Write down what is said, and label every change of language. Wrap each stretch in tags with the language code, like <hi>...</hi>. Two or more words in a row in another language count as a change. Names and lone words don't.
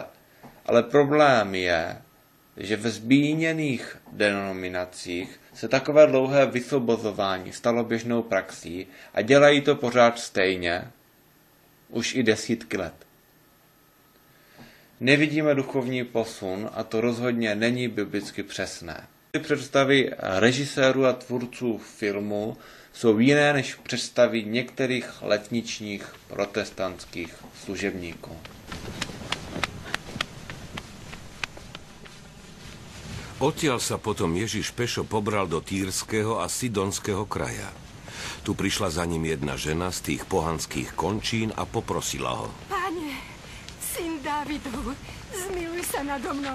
<cs>Ale problém je, že ve zmíněných denominacích se takové dlouhé vysvobozování stalo běžnou praxí a dělají to pořád stejně, už i desítky let. Nevidíme duchovní posun a to rozhodně není biblicky přesné. Představy režisérů a tvůrců filmu jsou jiné než představy některých letničních protestantských služebníků.</cs> <sk>Odtiaľ sa potom Ježiš pešo pobral do Týrskeho a Sidonského kraja. Tu prišla za ním jedna žena z tých pohanských končín a poprosila ho. Pane, syn Dávidov, zmiluj sa nado mnou.</sk>